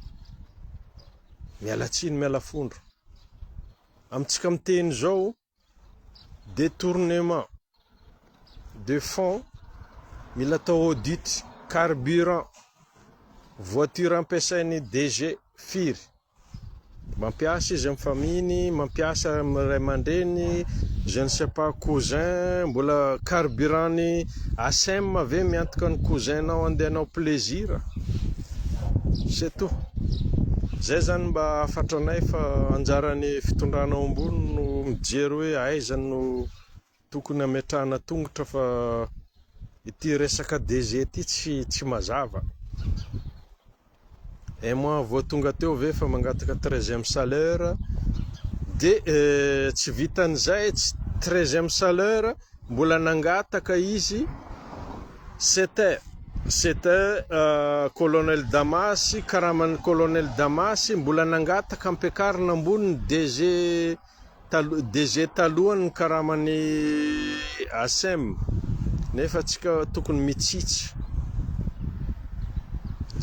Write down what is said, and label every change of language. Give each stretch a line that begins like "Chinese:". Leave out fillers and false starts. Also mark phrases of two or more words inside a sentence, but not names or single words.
Malagasy: Miala tsiny, miala fondro. Amintsika miteny zao,
French: détournement de fonds,
Malagasy: mila atao audit,
French: carburant, voiture
Malagasy: ampiasain'ny DG firy. Mampiasa izy amin'ny faminy, mampiasa amin'ny ray aman-dreny,
French: je ne sais pas cousin,
Malagasy: mbola carburant-ny ASEM ave miantoka ny cousin-nao andehanao plaisir.
French: C'est tout.
Malagasy: Zay zany mba afatranay fa anjaran'ny fitondranao ambony no mijery hoe aiza no tokony ametrahana tongotra fa ity resaka DG ty tsy mazava.
French: Et moi
Malagasy: vao tonga teo ve fa mangataka
French: 13e salaire
Malagasy: de tsy vitan'izay
French: 13e salaire
Malagasy: mbola nangataka izy
French: c'était colonel Damasy,
Malagasy: karaman'ny colonel Damasy mbola nangataka ampiakarina ambony DG talohany karaman'ny ASEM nefa tsika tokony mitsitsy.